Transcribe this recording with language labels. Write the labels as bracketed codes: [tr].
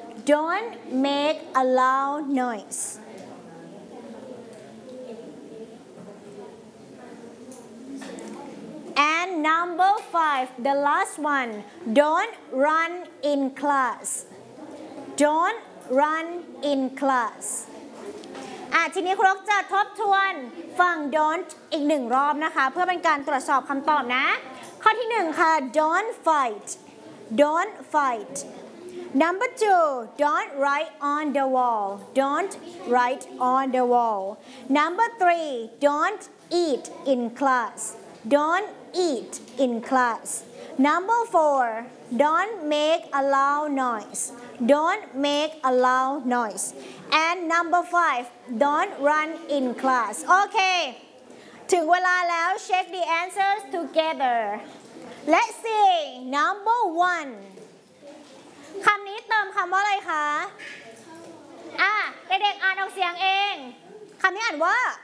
[en] Don't make a loud noise. And number five, the last one, don't run in class. Don't run in class. [th] ทีนี้ครูจะทบทวนฟัง don't อีกหนึ่งรอบนะคะเพื่อเป็นการตรวจสอบคำตอบนะข้อที่หนึ่งค่ะ [en] don't fight. Don't fight. Number two, don't write on the wall. Don't write on the wall. Number three, don't eat in class. Don't. Eat in class. Number four, don't make a loud noise. Don't make a loud noise. And number five, don't run in class. Okay, [th] ถึงเวลาแล้ว [en] check the answers together. Let's see. Number one, [th] คำนี้เติมคำว่าอะไรคะเด็กๆอ่านออกเสียงเองคำนี้อ่านว่า